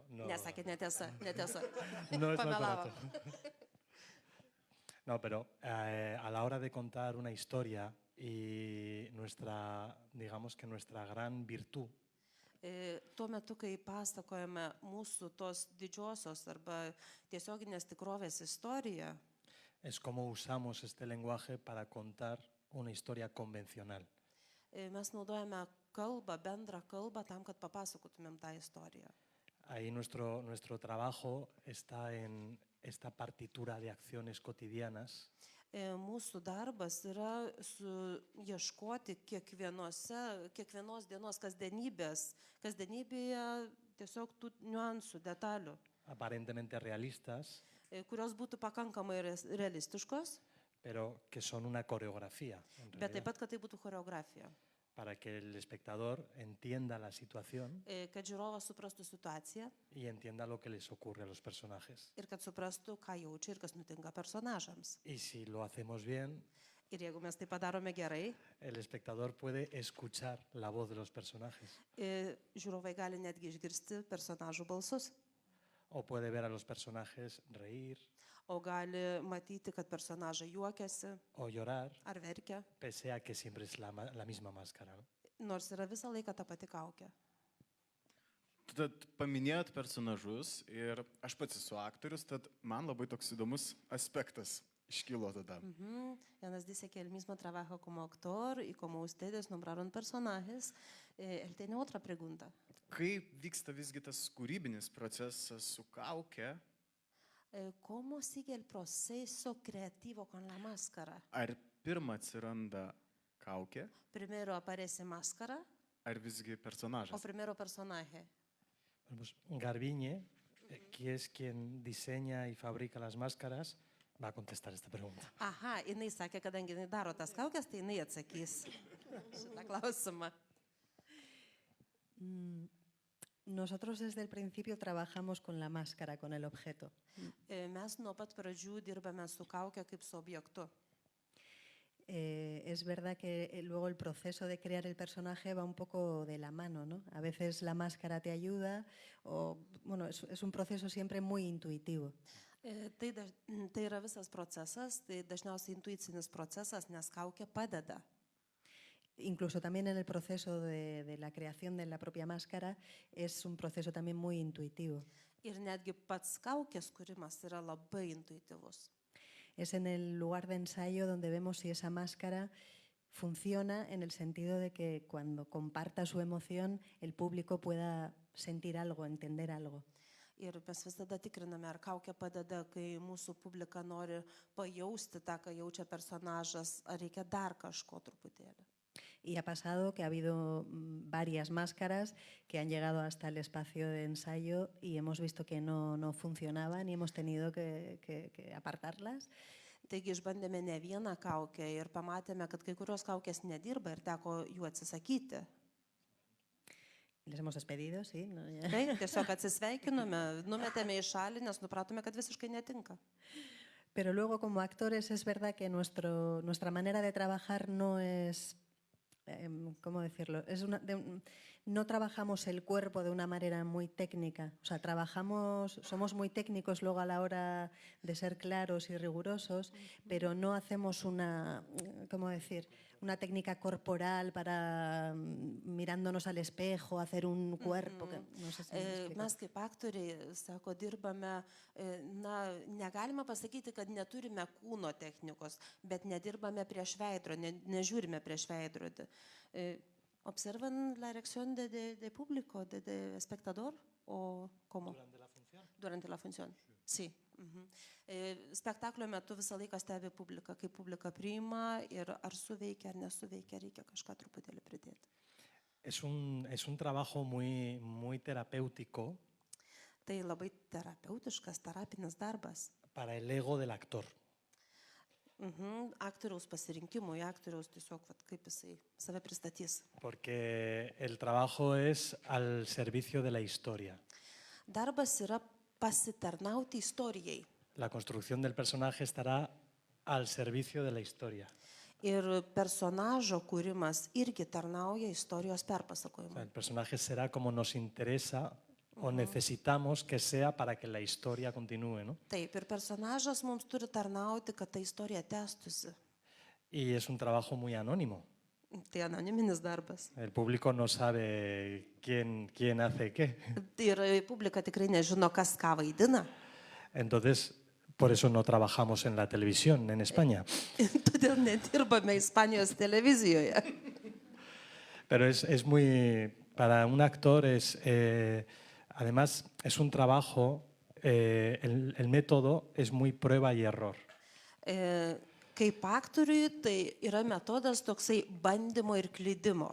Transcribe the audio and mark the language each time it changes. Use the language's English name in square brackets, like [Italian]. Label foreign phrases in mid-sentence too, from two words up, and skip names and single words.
[Lithuanian] Nesakė, netiesa. [Spanish] No es más [Lithuanian] Pamelavo. [Spanish] barato. No, pero a la hora de contar una historia y digamos que nuestra gran virtud [Lithuanian] Tuo metu, kai pasakojame mūsų tos didžiosios arba tiesioginės tikrovės istoriją, [Spanish] es cómo usamos este lenguaje para contar una historia convencional. [Lithuanian] Mes naudojame kalbą, bendrą kalbą tam, kad papasakotumėm tą istoriją. [Spanish] Ahí nuestro trabajo está en esta partitura de acciones cotidianas. [Lithuanian] Mūsų darbas yra ieškoti kiekvienos dienos kasdienybėje tiesiog tų niuansų, detalių. [Spanish] Aparentemente realistas, [Lithuanian] kurios būtų pakankamai realistiškos, [Spanish] pero que son una coreografía. [Lithuanian] Bet taip pat, kad tai būtų choreografija. [Spanish] Para que el espectador entienda la situación [Lithuanian] Kad žiūrovas suprastų situaciją [Spanish] y entienda lo que les ocurre a los personajes. [Lithuanian] ir kad suprastų, ką jaučia ir kas nutinka personažams. [Spanish] Y si lo hacemos bien, [Lithuanian] Ir jeigu mes tai padarome gerai, [Spanish] el espectador puede escuchar la voz de los personajes. [Lithuanian] Žiūrovai gali netgi išgirsti personažų balsus. [Spanish] O puede ver a los personajes reír. [Lithuanian] O gali matyti, kad personažai juokiasi. [Spanish] O llorar. [Lithuanian] Ar verkia. [Spanish] Pese a que siempre es la misma máscara. [Lithuanian] Nors yra visą laiką ta pati kaukė. Tad paminėjot personažus ir aš pats esu aktorius, tad man labai toks įdomus aspektas iškilo tada. [Spanish] Janas dice que él mismo trabaja como actor y como ustedes nombraron personajes, él tiene otra pregunta. [Lithuanian] Kaip vyksta visgi tas kūrybinis procesas su kaukė? [Spanish] ¿Cómo sigue el proceso creativo con la máscara? [Lithuanian] Ar pirma atsiranda kaukė? [Spanish] Primero aparece máscara. [Lithuanian] Ar visgi personažas? [Spanish] O primero personaje. Pues Garbiñe, que es quien diseña y fabrica las máscaras, va a contestar esta pregunta. [Lithuanian] Aha, jinai sakė, kadangi jinai daro tas kaukės, tai jinai atsakys šitą klausimą. [Spanish] Nosotros desde el principio trabajamos con la máscara, con el objeto. [Lithuanian] Mes nuo pat pradžių dirbame su kaukė kaip su objektu. [Spanish] Es verdad que luego el proceso de crear el personaje va un poco de la mano, ¿no? A veces la máscara te ayuda, bueno, es un proceso siempre muy intuitivo. [Lithuanian] Tai yra visas procesas, tai dažniausiai intuicinis procesas, nes kaukė padeda. [Spanish] incluso también en el proceso de la creación de la propia máscara, es un proceso también muy intuitivo. [Lithuanian] Ir netgi pats kaukės kūrimas yra labai intuityvus. [Spanish] Es en el lugar de ensayo donde vemos si esa máscara funciona en el sentido de que cuando comparta su emoción el público pueda sentir algo, entender algo. [Lithuanian] Ir mes visada tikriname, ar kaukė padeda, kai mūsų publika nori pajausti tą, ką jaučia personažas, ar reikia dar kažko truputėlį. [Spanish] Y ha pasado que ha habido varias máscaras que han llegado hasta el espacio de ensayo y hemos visto que no funcionaban y hemos tenido que apartarlas. [Lithuanian] Taigi išbandėme ne vieną kaukę ir pamatėme, kad kai kurios kaukės nedirba ir teko jų atsisakyti. [Spanish] Les hemos despedido, sí. No, ya. [Lithuanian] Tai tiesiog atsisveikinome, numetėme į šalį, nes nupratome, kad visiškai netinka. [Spanish] Pero luego como actores es verdad que nuestra manera de trabajar no es, ¿cómo decirlo? No trabajamos el cuerpo de una manera muy técnica. O sea, somos muy técnicos luego a la hora de ser claros y rigurosos, pero no hacemos una técnica corporal para mirándonos al espejo, hacer un cuerpo. No sé si [Lithuanian] mes kaip aktoriai, sako, dirbame, negalima pasakyti, kad neturime kūno technikos, bet nedirbame prieš veidrodį, nežiūrime prieš veidrodį. [Spanish] ¿Observan la reacción de público, de espectador o cómo? ¿Durante la función? Durante la función, sí. [Lithuanian] Spektaklio metu visą laiką stebi publiką, kaip publika priima ir ar suveikia, ar nesuveikia, reikia kažką truputėlį pridėti. [Spanish] Es un trabajo muy terapéutico. [Lithuanian] Tai labai terapeutiškas, terapinis darbas. [Spanish] Para el ego del actor. [Lithuanian] Aktoriaus pasirinkimui, aktoriaus tiesiog, kaip jisai save pristatys. [Spanish] Porque el trabajo es al servicio de la historia. [Lithuanian] Darbas yra pasitarnauti istorijai. [Spanish] La construcción del personaje estará al servicio de la historia. [Lithuanian] Ir personažo kūrimas irgi tarnauja istorijos perpasakojimui. [Spanish] O sea, el personaje será como nos interesa o necesitamos que sea para que la historia continúe, ¿no? [Lithuanian] Taip, ir personažas mums turi tarnauti, kad ta istorija tęstųsi. [Spanish] Y es un trabajo muy anónimo. [Lithuanian] Tai anoniminis darbas. [Spanish] El público no sabe quién hace qué. [Lithuanian] Ir publika tikrai nežino, kas ką vaidina. [Spanish] Entonces, por eso no trabajamos en la televisión en España. [Lithuanian] Todėl nedirbame Ispanijos televizijoje. [Spanish] Pero es muy, para un actor además es un trabajo, el método es muy prueba y error. [Lithuanian] Kaip aktoriui, tai yra metodas toksai bandymo ir klydimo.